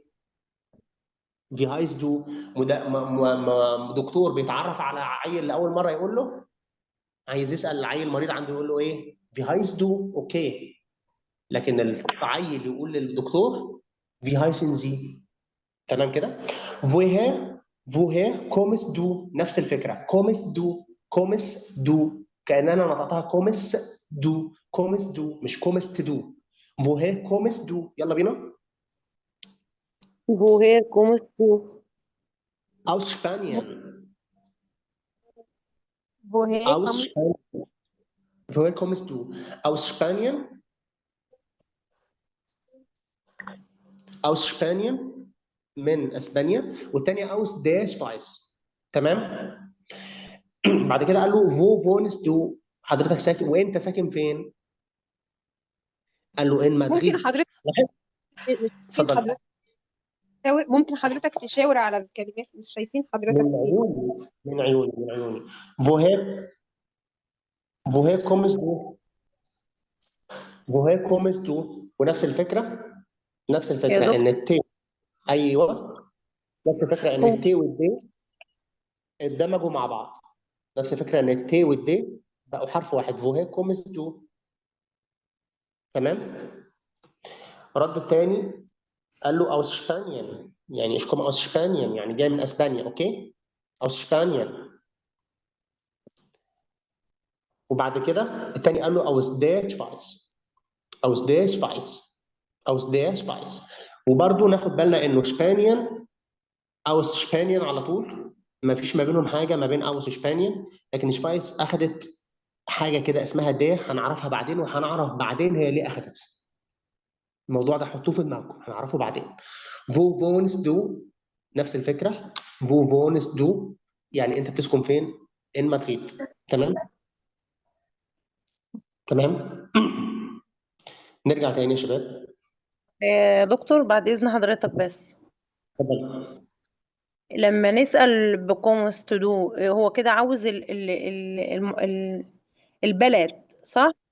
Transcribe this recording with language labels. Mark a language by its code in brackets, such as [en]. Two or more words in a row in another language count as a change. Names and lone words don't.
[de] Wie heißt du. [ar] دكتور بيتعرف على عيل لاول مره يقول له عايز يسال العيل المريض عنده يقول له ايه؟ [de] Wie heißt du اوكي. [ar] لكن العيل يقول للدكتور [de] Wie heißen Sie. [ar] تمام كده؟ [de] woher kommst du [ar] نفس الفكره. [de] kommst du [ar] كأن انا نطقتها [de] kommst du مش kommst du. woher kommst du [ar] يلا بينا. [de] woher kommst du aus Spanien. woher aus kommst Spanien. woher kommst du aus Spanien. aus Spanien [ar] من اسبانيا. [de] والثانيه aus der Schweiz. [ar] تمام. بعد كده قال له [de] wo wohnst du [ar] حضرتك ساكن وانت ساكن فين؟ قال له ان ممكن مدريد. حضرتك اتفضل. ممكن حضرتك تشاور على الكلمات، مش شايفين حضرتك من ايه. عيوني من عيوني من عيوني. [de] woher kommst du woher kommst du [ar] ونفس الفكره نفس يا الفكره دكتور ان التي. ايوه نفس الفكره ان هو التي والدي اندمجوا مع بعض. نفس الفكره ان التي والدي بقوا حرف واحد. [de] woher kommst du. [ar] تمام. رد الثاني قال له [de] aus Spanien [ar] يعني [de] ich komme aus Spanien [ar] يعني جاي من اسبانيا. [de] اوكي aus Spanien. [ar] وبعد كده الثاني قال له [de] aus der Schweiz. aus der Schweiz. aus der Schweiz. [ar] وبرضه ناخد بالنا انه [de] Spanien aus Spanien [ar] على طول ما فيش ما بينهم حاجه ما بين [de] aus Spanien. [ar] لكن شفايس اخذت حاجه كده اسمها د هنعرفها بعدين وهنعرف بعدين هي ليه اخذت. الموضوع ده حطوه في دماغكم هنعرفه بعدين. [de] wo wohnst du [ar] نفس الفكره. [de] wo wohnst du [ar] يعني انت بتسكن فين؟ in مدريد. تمام تمام. نرجع تاني يا شباب. دكتور بعد إذن حضرتك بس اتفضل. لما نسأل [de] kommst du [ar] هو كده عاوز ال البلد صح؟